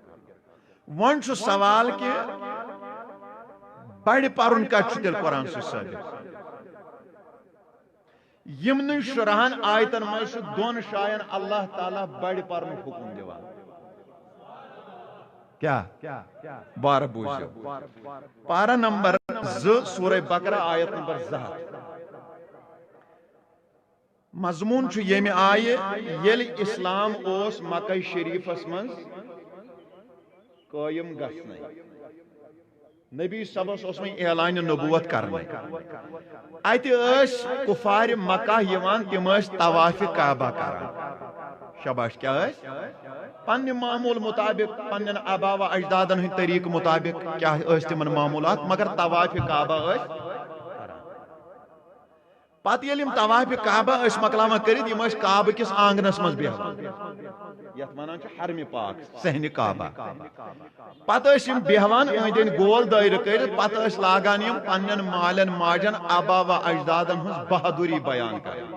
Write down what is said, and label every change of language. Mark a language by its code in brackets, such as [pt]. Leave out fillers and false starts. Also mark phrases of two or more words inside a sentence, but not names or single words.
[ks] وۄنۍ چھُ سوال کہ بڑِ پرُن کتہِ چھُ تیٚلہِ قرآن سۭتۍ ثٲبت. یمنٕے شُرہن آیتن منٛز چھُ دۄن جاین اللہ تعالیٰ بڑِ پرنُک حکم دِوان. کیا بار بوٗزِو. پارہ نمبر 2 سورہ بقرہ آیت نمبر 2 مضمون چھُ ییٚمہِ آیہِ ییٚلہِ اسلام اوس مکہ شریفس منٛز قٲیِم گژھنَے. نبی صبس اوس وۄنۍ اعلانہِ نبوت کرنے. اتہِ ٲسۍ کفارِ مکہ یِوان, تِم ٲسۍ طواف کعبہ کران. شاباش. کیا ٲسۍ پننہِ معموٗل مطابق, پننٮ۪ن آبا و اجدادن ہٕنٛدۍ طریقہٕ مطابق کیا ٲسۍ تِمن معموٗلات, مگر طواف کعبہ ٲسۍ. پتہٕ ییٚلہِ یِم طواف کعبہ ٲسۍ مۄکلاوان کٔرِتھ, یِم ٲسۍ کعبہٕ کِس آنگنس منٛز بیہوان, یتھ ونان چھِ حرمِ پاک صحنہِ کعبہ. پتہٕ ٲسۍ یِم بیہوان أنٛدۍ أنٛدۍ گول دٲیرٕ کٔرِتھ, پتہٕ ٲسۍ لاگان یِم پننٮ۪ن مالٮ۪ن ماجن آبا و اجدادن ہٕنٛز بہادُری بیان کران.